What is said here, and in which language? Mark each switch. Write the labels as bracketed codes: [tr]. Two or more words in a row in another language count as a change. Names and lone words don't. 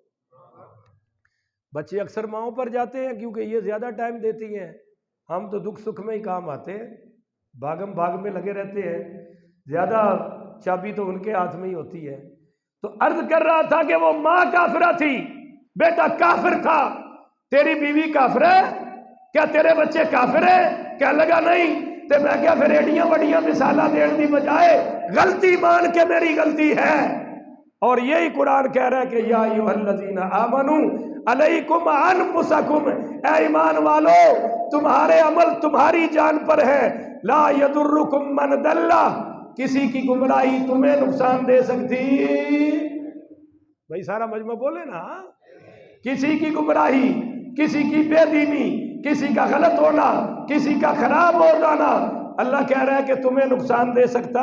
[ur] بچے اکثر ماؤں پر جاتے ہیں کیونکہ یہ زیادہ ٹائم دیتی ہیں، ہم تو دکھ سکھ میں ہی کام آتے ہیں، بھاگم بھاگ میں لگے رہتے ہیں، زیادہ چابی تو ان کے ہاتھ میں ہی ہوتی ہے۔ تو عرض کر رہا تھا کہ وہ ماں کافرہ تھی، بیٹا کافر تھا، تیری بیوی کافر ہے، کیا تیرے بچے کافر ہیں؟ کہنے لگا نہیں۔ تو میں کیا پھر [pa] ایڈیاں بڑیاں مثالہ دین دی بجائے [ur] غلطی مان کے میری غلطی ہے، اور یہی قرآن کہہ رہا ہے کہ [ar] یا ایھا الذین آمنوا علیکم انفسکم، [ur] اے ایمان والو تمہارے عمل تمہاری جان پر ہے، [ar] لا یضرکم من ضل، [ur] کسی کی گمراہی تمہیں نقصان دے سکتی، بھائی سارا مجمع بولے نا، کسی کی گمراہی، کسی کی بے دینی، کسی کا غلط ہونا، کسی کا خراب ہو جانا اللہ کہہ رہا ہے کہ تمہیں نقصان دے سکتا؟